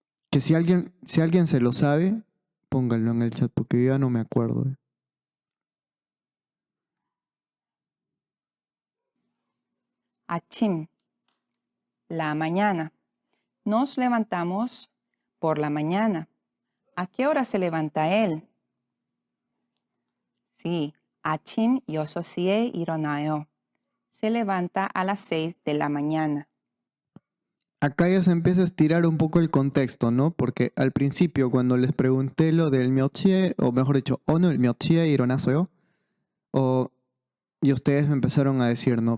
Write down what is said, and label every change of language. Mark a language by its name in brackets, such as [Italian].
[Spanish] Que si alguien se lo sabe, pónganlo en el chat porque yo ya no me acuerdo. Achim, la mañana. Nos levantamos por la mañana. ¿A qué hora se levanta él? Sí, [Korean] 아침 6시에 일어나요. [Spanish] Se levanta a las 6 de la mañana. Acá ya se empieza a estirar un poco el contexto, ¿no? Porque al principio, cuando les pregunté lo del myochie, o mejor dicho, no, el [Korean] myochie ironasoyo, [Spanish] y ustedes me empezaron a decir, ¿no?